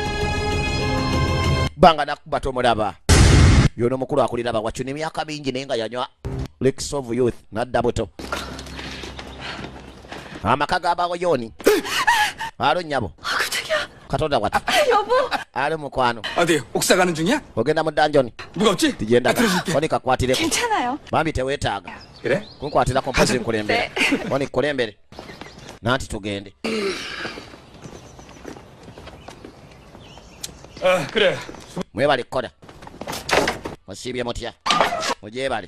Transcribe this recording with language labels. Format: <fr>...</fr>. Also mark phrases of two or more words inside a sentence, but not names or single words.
<lg>banga nakuba tomulaba yono mukulu akulira abawakiwuni emyaka mingi naye nga yanywa Lakes of Youth nadda buto amaka g'abawoyoni alo nnyabo katonda watu ali mukwano</lg> <ko>어디 옥사 가는 중이야?</ko> <lg>ogenda mu danjoni</lg> <ko>무겁지?</ko> <lg>tugenda</lg> <ko>들어줄게.</ko> <lg>koni kakwatireko</lg> <ko>괜찮아요.</ko> <lg>bambi teweetaaga</lg> <ko>그래?</ko> <lg>kunkwatirako mpozi nkulembere koni kulembere nanti tugende</lg> <ko>그래.</ko> <lg>mwebale koda musiibye mutya mugyebale</lg>